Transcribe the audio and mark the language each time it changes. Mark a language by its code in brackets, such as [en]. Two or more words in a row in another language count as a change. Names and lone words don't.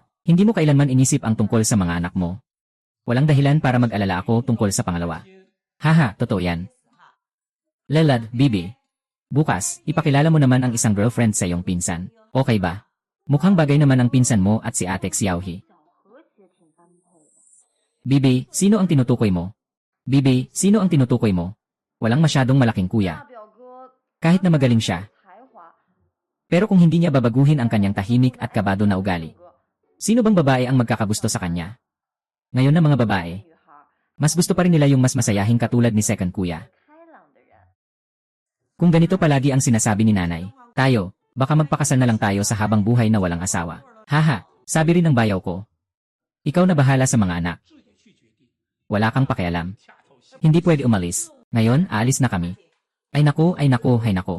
[tl] Hindi mo kailanman inisip ang tungkol sa mga anak mo. Walang dahilan para mag-alala ako tungkol sa pangalawa. Haha, totoo yan. Lelad, Bibi. Bukas, ipakilala mo naman ang isang girlfriend sa iyong pinsan. Okay ba? Mukhang bagay naman ang pinsan mo at si Ate Xiaohi. [zh] 小何其实挺般配的。 [tl] Bibi, sino ang tinutukoy mo? Bibi, sino ang tinutukoy mo? Walang masyadong malaking [zh] 大 [tl] kuya. [zh] 表哥 [tl] Kahit na magaling siya. [zh] 才华， [tl] Pero kung hindi niya babaguhin ang kanyang tahimik at kabado na ugali, sino bang babae ang magkakagusto sa kanya? Ngayon na mga babae, [zh] 女孩 [tl] mas gusto pa rin nila yung mas masayahing katulad ni Second Kuya. [zh] 开朗的人。 [tl] Kung ganito palagi ang sinasabi ni nanay, tayo, baka magpakasal na lang tayo sa habang buhay na walang asawa. Haha, sabi rin ng bayaw ko. Ikaw na bahala sa mga anak. Wala kang pakialam. Hindi pwede umalis. Ngayon, aalis na kami. Ay nako, ay nako, ay nako.